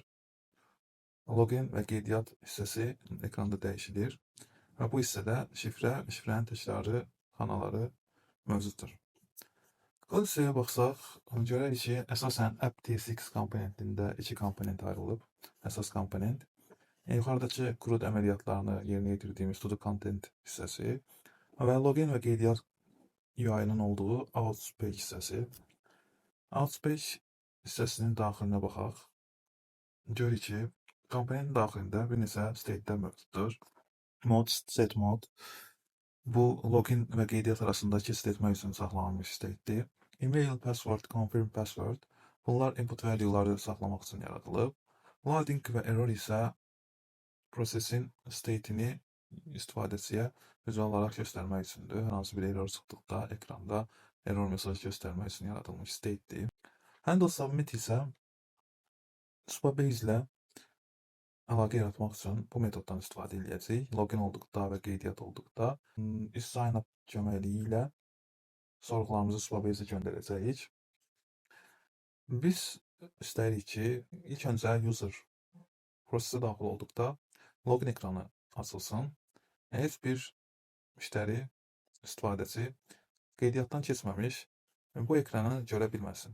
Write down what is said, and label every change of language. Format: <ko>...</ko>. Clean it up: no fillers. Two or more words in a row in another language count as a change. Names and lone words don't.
<az>Login və qeydiyyat hissəsi ekranda dəyişilir və bu hissədə şifrənin təkrarı xanaları mövcuddur. Kod hissəyə baxsaq, görərik ki, əsasən app.txt komponentində iki komponent ayrılıb. Əsas komponent, yuxarıdakı CRUD əməliyyatlarını yerinə yetirdiğimiz</az> <en>to do content</en> <az>hissəsi və login və qeydiyyat UI-nın olduğu Outpage hissəsi. Outpage hissəsinin daxilinə baxaq. Görürük ki, komponentin daxilində bir neçə state'lər mövcuddur.</az> <en>Mod, set mod.</en> <az>Bu login və qeydiyyat arasındakı keçid etmək üçün saxlanılmış state'dir.</az> <en>Email, password, confirm password.</en> <az>Bunlar</az> <en>input value'ları</en> <az>saxlamaq üçün yaradılıb. Loading və error isə prosesin state'ini istifadəçiyə vizual olaraq göstərmək üçündür. Hər hansı bir error çıxdıqda ekranda error mesaj göstərmək üçün yaradılmış state'dir.</az> <en>Handle submit</en> <az>isə Supabase ilə əlaqə yaratmaq üçün bu metoddan istifadə edəcəyik. Login olduqda və qeydiyyat olduqda</az> <en>sign up</en> <az>köməkliyi ilə sorğularımızı Supabase-ə göndərəcəyik. Biz istəyirik ki, ilk öncə user prosesə daxil olduqda login ekranı açılsın. Heç bir müştəri, istifadəçi qeydiyyatdan keçməmiş bu ekranı görə bilməsin.</az>